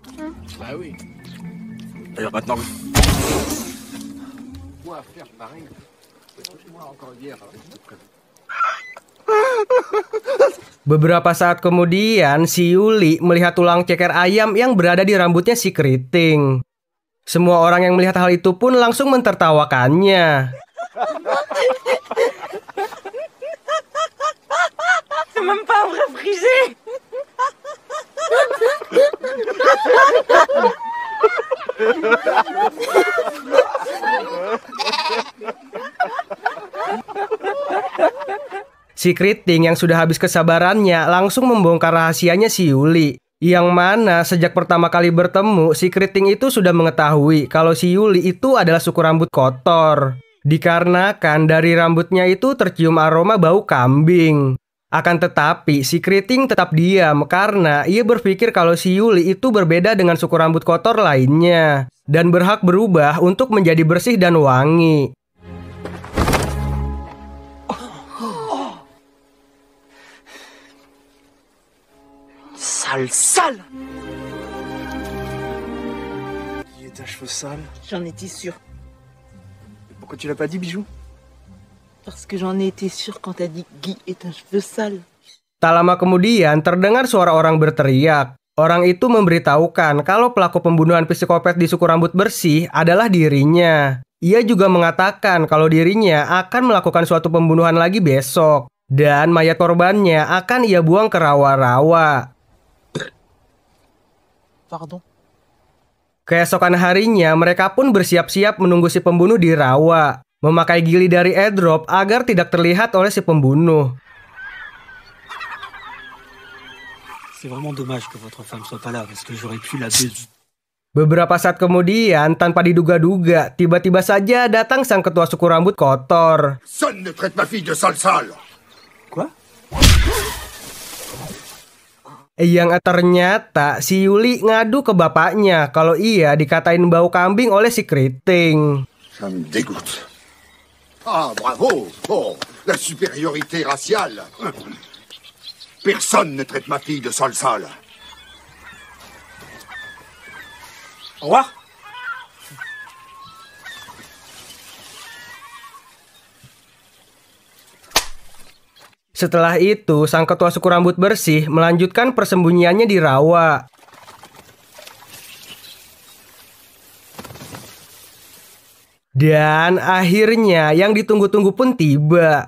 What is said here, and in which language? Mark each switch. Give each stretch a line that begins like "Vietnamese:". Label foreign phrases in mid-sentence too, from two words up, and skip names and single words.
Indonesian: Beberapa saat kemudian, si Yuli melihat tulang ceker ayam yang berada di rambutnya si Keriting. Semua orang yang melihat hal itu pun langsung mentertawakannya.
French: C'est même pas un vrai frisé.
Indonesian: Si Keriting yang sudah habis kesabarannya langsung membongkar rahasianya si Yuli. Yang mana sejak pertama kali bertemu, si Keriting itu sudah mengetahui kalau si Yuli itu adalah suku rambut kotor. Dikarenakan dari rambutnya itu tercium aroma bau kambing. Akan tetapi, si Keriting tetap diam karena ia berpikir kalau si Yuli itu berbeda dengan suku rambut kotor lainnya. Dan berhak berubah untuk menjadi bersih dan wangi.
French: Sale. Guy est un cheveu sale. J'en étais sûre. Pourquoi tu l'as pas dit, Bijou? Parce que j'en ai été sûre quand t'as dit Guy est un cheveu sale.
Indonesian: Tak lama kemudian terdengar suara orang berteriak. Orang itu memberitahukan kalau pelaku pembunuhan psikopat di suku rambut bersih adalah dirinya. Ia juga mengatakan kalau dirinya akan melakukan suatu pembunuhan lagi besok. Dan mayat korbannya akan ia buang ke rawa-rawa.
French: Pardon.
Indonesian: Keesokan harinya, mereka pun bersiap-siap menunggu si pembunuh di rawa, memakai gili dari airdrop agar tidak terlihat oleh si pembunuh.
French: C'est vraiment dommage que votre femme soit pas là parce que j'aurais pu la baiser.
Indonesian: Beberapa saat kemudian, tanpa diduga-duga, tiba-tiba saja datang sang ketua suku rambut kotor.
French: Personne ne traite ma fille de sale. Quoi?
Indonesian: Yang ternyata si Yuli ngadu ke bapaknya kalau ia dikatain bau kambing oleh si Keriting.
French: Ça me dégoûte. Ah, bravo. Oh, la supériorité raciale. Personne ne traite ma fille de sale. Au revoir.
Indonesian: Setelah itu, sang ketua suku rambut bersih melanjutkan persembunyiannya di rawa. Dan akhirnya yang ditunggu-tunggu pun tiba.